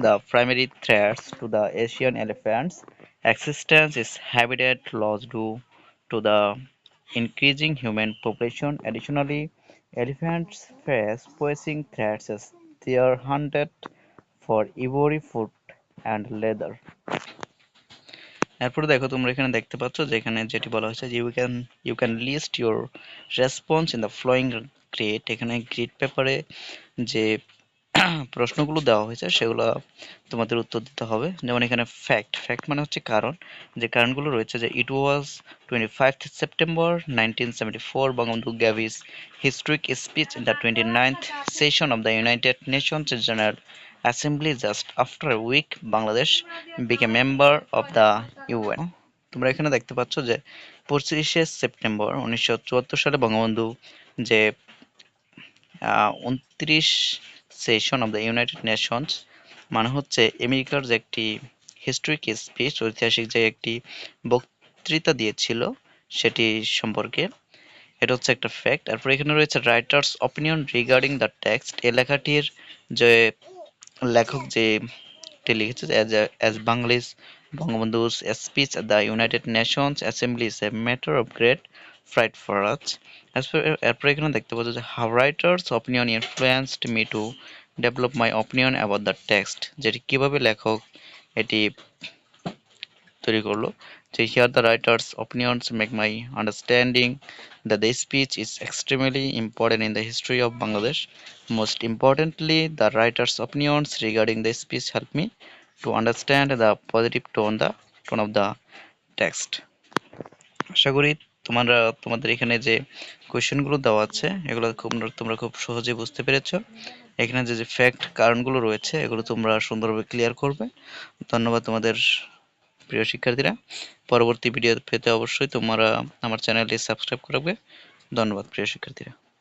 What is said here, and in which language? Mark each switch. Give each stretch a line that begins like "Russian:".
English: The primary threats to the Asian elephant's existence is habitat loss due to the increasing human population. Additionally, elephants face poaching threats as they are hunted for ivory, food, and leather.
Bangla: এরপরে দেখো, তোমরা এখানে দেখতে পাচ্ছ যে এখানে যেটি বলা হয়েছে যে
English: You can list your response in the flowing grid.
Bangla: এখানে গ্রিড পেপারে যে প্রশ্নগুলো দেওয়া হয়েছে সেগুলো তোমাদের উত্তর দিতে হবে। যেমন এখানে ফ্যাক্ট, ফ্যাক্ট মানে হচ্ছে কারণ, যে কারণগুলো রয়েছে যে
English: It was 25th September 1974 Bangabandhu gave his historic speech in the 29th session of the United Nations General Assembly. Just after a week, Bangladesh became member of the UN.
Bangla: তোমরা এখানে দেখতে পাচ্ছ যে 25শে সেপ্টেম্বর 1974 সালে বঙ্গবন্ধু যে 29
English: session of the United Nations
Bangla: মানে হচ্ছে আমেরিকার যে একটি হিস্ট্রিক স্পিচ, ঐতিহাসিক যে একটি বক্তৃতা দিয়েছিল সেটি সম্পর্কে, এটা হচ্ছে একটা ফ্যাক্ট। তারপর এখানে রয়েছে
English: Writer's opinion regarding the text.
Bangla: এই লেখাটির যে লেখক যেটি লিখেছে as Banglish
English: Bangabandhu's speech at the United Nations Assembly is a matter of great pride for us.
Bangla: এরপর এখানে দেখতে পাচ্ছ যে
English: how writers opinion influenced me to develop my opinion about the text,
Bangla: যেটি কিভাবে লেখক এটি তৈরি করলো।
English: যে here the writers opinions make my understanding that the speech is extremely important in the history of Bangladesh. Most importantly, the writers opinions regarding the speech help me to understand the positive tone of the text.
Bangla: আশা করি তোমাদের এখানে যে কোয়েশ্চেনগুলো দেওয়া আছে এগুলো তোমরা খুব সহজেই বুঝতে পেরেছো। এখানে যে ফ্যাক্ট কারণগুলো রয়েছে এগুলো তোমরা সুন্দরভাবে ক্লিয়ার করবে। ধন্যবাদ তোমাদের প্রিয় শিক্ষার্থীরা। পরবর্তী ভিডিও পেতে অবশ্যই তোমরা আমার চ্যানেলটি সাবস্ক্রাইব করবে। ধন্যবাদ প্রিয় শিক্ষার্থীরা।